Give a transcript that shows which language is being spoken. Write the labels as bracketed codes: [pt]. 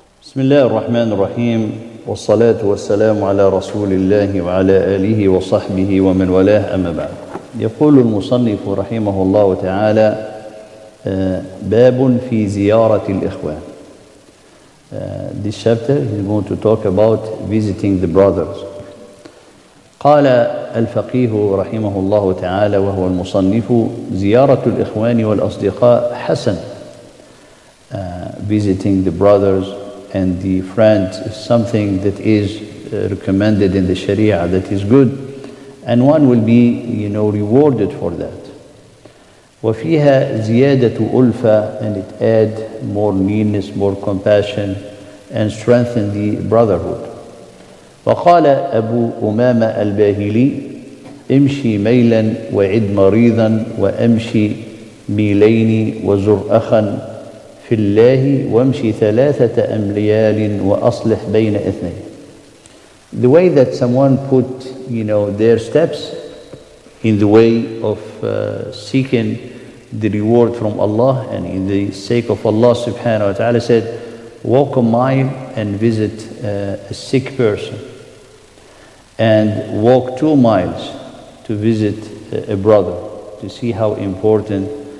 [ar] بسم الله الرحمن الرحيم والصلاة والسلام على رسول الله وعلى آله وصحبه ومن والاه أما بعد. يقول المصنف رحمه الله تعالى باب في زيارة الإخوان. [en] This chapter is going to talk about visiting the brothers. [ar] قال الفقيه رحمه الله تعالى وهو المصنف: زيارة الإخوان والأصدقاء حسن. [en] Visiting the brothers and the friends is something that is recommended in the Sharia, that is good, and one will be, rewarded for that. [ar] وفيها زيادة ألفة, [en] and it add more nearness, more compassion, and strengthen the brotherhood. [ar] وقال أبو أمامة الباهلي: امشي ميلا وعد مريضا وأمشي ميلين وزر أخا في الله وامشي 3 أميال وأصلح بين اثنين. [en] The way that someone put, their steps in the way of seeking the reward from Allah and in the sake of Allah subhanahu wa ta'ala, said, walk a mile and visit a sick person, and walk 2 miles to visit a brother, to see how important.